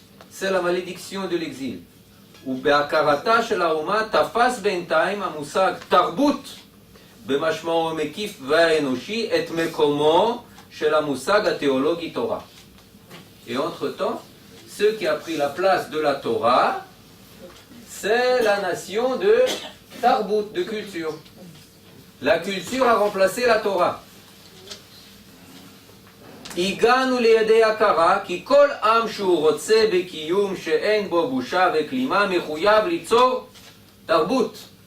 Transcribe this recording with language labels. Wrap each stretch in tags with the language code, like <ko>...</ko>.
<fr>C'est la malédiction de l'exil.</fr> <he>ובהכרתה של האומה תפס בינתיים המושג תרבות במשמעו המקיף והאנושי את מקומו של המושג התיאולוגי תורה.</he> <fr>Et entre-temps, ce qui a pris la place de la Torah, c'est la nation de Tarbut, de culture. La culture a remplacé la Torah.</fr> <he>הגענו לידי הכרה כי כל עם שהוא רוצה בקיום שאין בו בושה וכלימה מחויב ליצור תרבות.</he>